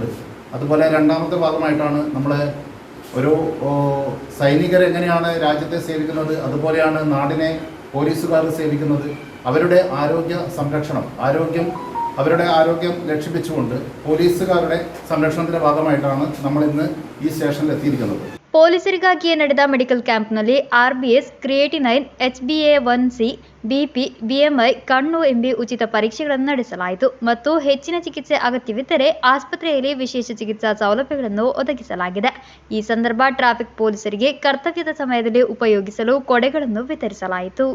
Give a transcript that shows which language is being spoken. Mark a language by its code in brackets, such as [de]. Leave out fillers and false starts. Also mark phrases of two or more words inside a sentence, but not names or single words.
[ml] അതുപോലെ രണ്ടാമത്തെ ഭാഗമായിട്ടാണ് നമ്മൾ ഒരു സൈനികർ എങ്ങനെയാണ് രാജ്യത്തെ സേവിക്കുന്നത് അതുപോലെയാണ് നാടിനെ പോലീസുകാർ സേവിക്കുന്നത്. അവരുടെ ആരോഗ്യ സംരക്ഷണം, അവരുടെ ആരോഗ്യം ലക്ഷ്യം വെച്ചുകൊണ്ട് പോലീസുകാരുടെ സംരക്ഷണത്തിന്റെ ഭാഗമായിട്ടാണ് നമ്മൾ ഇന്ന് ഈ സ്റ്റേഷനിൽ എത്തിയിരിക്കുന്നത്. [kn] ಪೊಲೀಸರಿಗಾಗಿಯೇ ನಡೆದ ಮೆಡಿಕಲ್ ಕ್ಯಾಂಪ್ನಲ್ಲಿ RBS, ಕ್ರಿಯೇಟಿನೈನ್, HbA1c, BP, BMI, ಕಣ್ಣು ಎಂಬಿ ಉಚಿತ ಪರೀಕ್ಷೆಗಳನ್ನು ನಡೆಸಲಾಯಿತು ಮತ್ತು ಹೆಚ್ಚಿನ ಚಿಕಿತ್ಸೆ ಅಗತ್ಯವಿದ್ದರೆ ಆಸ್ಪತ್ರೆಯಲ್ಲಿ ವಿಶೇಷ ಚಿಕಿತ್ಸಾ ಸೌಲಭ್ಯಗಳನ್ನು ಒದಗಿಸಲಾಗಿದೆ. ಈ ಸಂದರ್ಭ ಟ್ರಾಫಿಕ್ ಪೊಲೀಸರಿಗೆ ಕರ್ತವ್ಯದ ಸಮಯದಲ್ಲಿ ಉಪಯೋಗಿಸಲು ಕೊಡೆಗಳನ್ನು ವಿತರಿಸಲಾಯಿತು.